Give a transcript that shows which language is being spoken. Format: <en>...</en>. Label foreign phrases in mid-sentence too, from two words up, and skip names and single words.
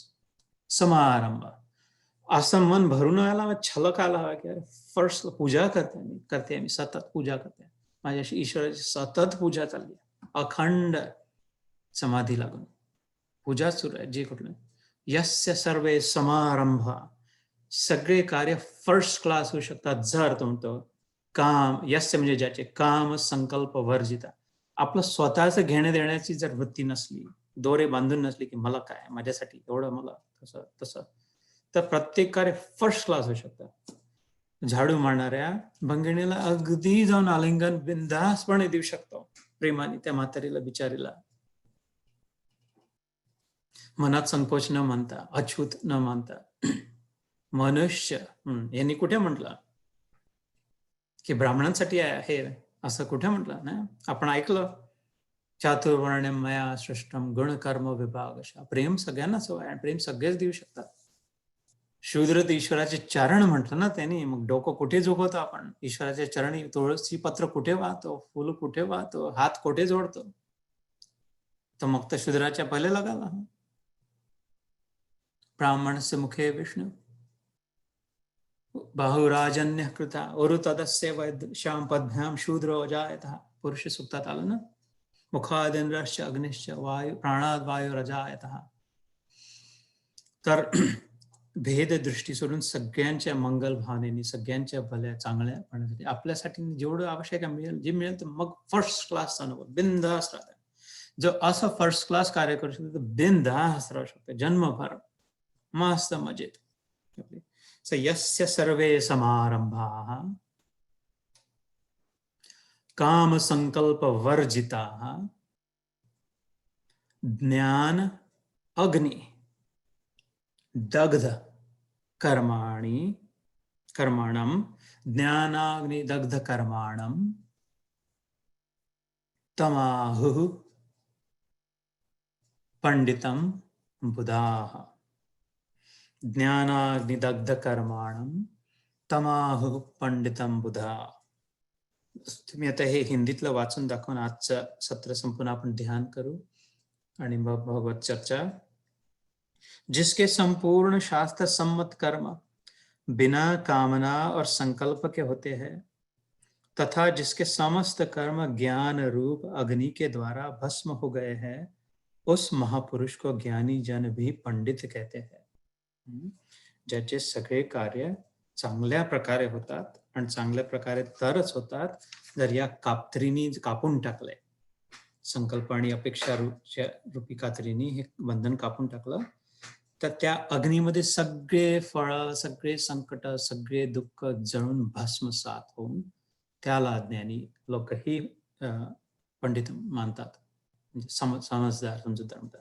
<mr>समारंभ असं मन भरून आला, छलक आला की फर्स्ट पूजा करते मी सतत पूजा करते. माझ्याशी ईश्वराची सतत पूजा चालली, अखंड समाधी लागून पूजा सुरू आहे. जे कुठलं</mr> <sa>यस्य सर्वे समारंभ,</sa> <mr>सगळे कार्य</mr> <en>first class</en> <mr>होऊ शकतात जर तुमचं काम, यस्य म्हणजे ज्याचे,</mr> <sa>काम संकल्प वर्जिता,</sa> <mr>आपलं स्वतःच घेणे देण्याची जर वृत्ती नसली, दोरे बांधून नसली की मला काय, माझ्यासाठी एवढं, मला तसं तसं, तर प्रत्येक कार्य</mr> <en>first class</en> <mr>होऊ शकतं. झाडू मारणाऱ्या भंगिणीला अगदी जाऊन आलिंगन बिनधास्तपणे देऊ शकतो, प्रेमाने त्या म्हातारीला बिचारीला, मनात संकोच न मानता, अछूत न मानता. मनुष्य यांनी कुठे म्हटलं की ब्राह्मणांसाठी आहे असं? कुठे म्हटलं ना? आपण ऐकलं,</mr> <sa>चातुर्वर्ण्यम मया सृष्टम गुणकर्म विभाग.</sa> <mr>प्रेम सगळ्यांनाच हवं आहे, प्रेम सगळेच देऊ शकतात. शूद्र तर ईश्वराचे चरण म्हटलं ना त्यांनी, मग डोकं कुठे झोपवतो आपण? ईश्वराच्या चरणी तुळसी पत्र कुठे वाहतो, फुल कुठे वाहतो, हात कुठे जोडतो? तर मग तर शूद्राच्या पहिले लगाला.</mr> <sa>ब्राह्मणस्य मुखे विष्णू बाहुराजन्य कृता उरुतदस्य वैश्याम पद्भ्याम शूद्रो अजायतः. पुरुष सूक्तात आलं ना, मुखादिंद्रश्च अग्निश्च वायू प्राणाद वायुरजायतः.</sa> <mr>तर भेद दृष्टी सोडून सगळ्यांच्या मंगल भावनेने, सगळ्यांच्या भल्या चांगल्यापणासाठी, आपल्यासाठी जेवढं आवश्यक मिळेल, जे मिळेल, तर मग</mr> <en>first class</en> <mr>अनुभव, बिनधास्त राहतात. जो असं</mr> <en>first class</en> <mr>कार्य करू शकतो तर बिनधास्त राहू शकतो जन्मभर, मस्त मजेत.</mr> <sa>यस्य सर्वे समारंभाः काम संकल्प वर्जिताः ज्ञान अग्नि दग्ध कर्माणम ज्ञानाग्नि दग्ध कर्माणम तमाहुः पंडितम बुधाः. ज्ञानाग्निदग्ध कर्माणम तमाहुः पंडितम बुधा.</sa> <mr>तुम्ही आता हे हिंदीतलं वाचून दाखवून आजचं सत्र संपूर्ण आपण ध्यान करू आणि मग भगवत चर्चा.</mr> <hi>जिसके संपूर्ण शास्त्र सम्मत कर्म बिना कामना और संकल्प के होते हैं, तथा जिसके समस्त कर्म ज्ञान रूप अग्नि के द्वारा भस्म हो गए हैं, उस महापुरुष को ज्ञानी जन भी पंडित कहते हैं.</hi> <mr>ज्याचे सगळे कार्य चांगल्या प्रकारे होतात आणि चांगल्या प्रकारे तरच होतात जर या कात्रीनी कापून टाकले, संकल्प आणि अपेक्षा रूपी कात्रीनी हे बंधन कापून टाकलं, तर त्या अग्नीमध्ये सगळे फळ, सगळे संकट, सगळे दुःख जळून भस्मसात होऊन त्याला ज्ञानी लोकही पंडित मानतात, म्हणजे समजदार, समजूतदार म्हणतात.</mr>